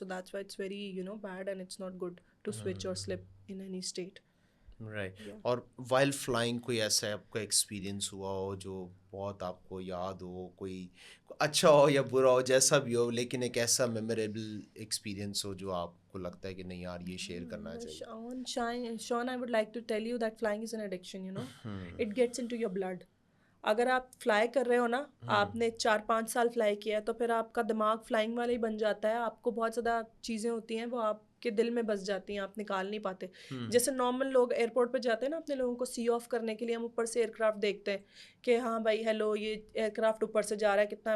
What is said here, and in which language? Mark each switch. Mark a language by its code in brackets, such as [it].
[en] So that's why it's very bad and it's not good to switch اور slip in any state. Right. [ur] اور while flying کوئی ایسا آپ کا experience ہوا ہو جو بہت آپ کو یاد ہو, کوئی اچھا ہو یا برا ہو, جیسا بھی ہو, لیکن ایک ایسا میموریبل ایکسپیرینس ہو جو آپ کو لگتا ہے کہ نہیں یار یہ شیئر کرنا چاہیے؟ [en] Sean, I would like to tell you that flying is an addiction, you know. It gets into your blood. [ur] اگر آپ فلائی کر رہے ہو نا, آپ نے 4-5 سال فلائی کیا ہے, تو پھر آپ کا دماغ فلائنگ والا ہی بن جاتا ہے. آپ کو بہت زیادہ چیزیں ہوتی ہیں وہ آپ کے دل میں بس جاتی ہیں, آپ نکال نہیں پاتے. جیسے نارمل لوگ ایئرپورٹ پہ جاتے ہیں نا اپنے لوگوں کو سی آف کرنے کے لیے, ہم اوپر سے ایئر کرافٹ دیکھتے ہیں کہ ہاں بھائی ہیلو, یہ ایئر کرافٹ اوپر سے جا رہا ہے کتنا.